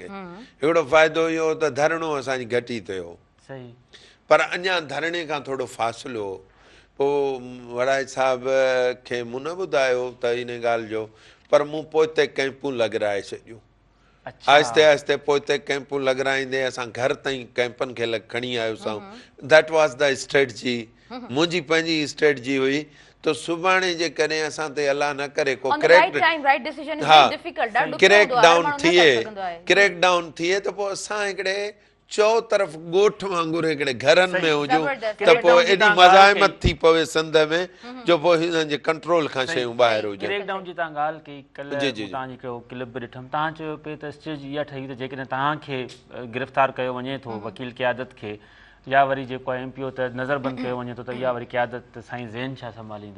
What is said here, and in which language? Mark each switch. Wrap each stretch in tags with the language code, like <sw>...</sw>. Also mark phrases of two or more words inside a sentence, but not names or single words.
<sd>हिकिड़ो फ़ाइदो इहो त धरणो असांजी घटी थियो, पर अञा धरणे खां थोरो फ़ासिलो हो। पोइ वड़ाई साहिब खे मूं न ॿुधायो त इन ॻाल्हि जो, पर मूं पोइते कैंपूं लॻाराए छॾियूं। आहिस्ते आहिस्ते पोइते कैंपूं लॻाराईंदे असां घर ताईं कैंपनि खे खणी आयोसीं।</sd> <en>That was the strategy,</en> <sd>मुंहिंजी पंहिंजी स्ट्रेटजी हुई त सुभाणे जेकॾहिं असां ते अलाह न करे को</sd> <en>crack down</en> <sd>थिए त पोइ असां हिकिड़े चओ तरफ़ ॻोठ वांगुरु हिकिड़े घरनि में हुजूं त पोइ एॾी मज़ाहिमत थी पवे सिंध में जो पोइ हिननि जे कंट्रोल खां शयूं ॿाहिरि हुजनि। ब्रेकडाउन जी तव्हां ॻाल्हि कई, कल्ह तव्हां जेको क्लिप बि ॾिठमि, तव्हां चयो पिए त स्टेज इहा ठही त जेकॾहिं तव्हांखे गिरफ़्तार कयो वञे थो वकील क़यादत खे, या वरी जेको आहे MPO त नज़रबंदि कयो वञे थो त इहा वरी क़यादत साईं ज़ैन छा संभालींदो?</sd>